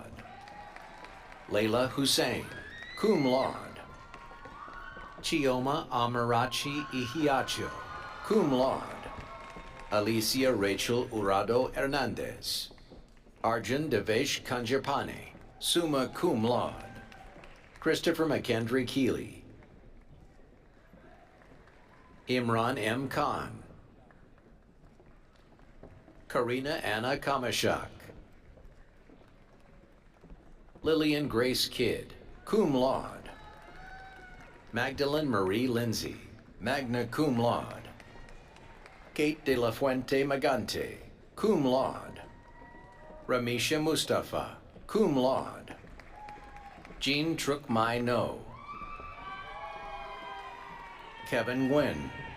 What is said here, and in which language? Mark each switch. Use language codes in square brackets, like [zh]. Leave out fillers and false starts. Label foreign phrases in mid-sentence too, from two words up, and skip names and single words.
[en] Layla Hussein, [la] cum laude. [en] Chioma Amarachi Ihiacho, [la] cum laude. [en] Alicia Rachel Urado Hernandez. Arjun Devesh Kanjapane, [la] summa cum laude. [en] Christopher McKendry Keeley. Imran M. Khan. Karina Anna Kamashak. Lillian Grace Kidd, [la] cum laude. [en] Magdalene Marie Lindsay, [la] magna cum laude. [en] Kate de la Fuente Magante, [la] cum laude. [en] Ramisha Mustafa, [la] cum laude. [en] Jean Truk Mai No. Kevin Nguyen.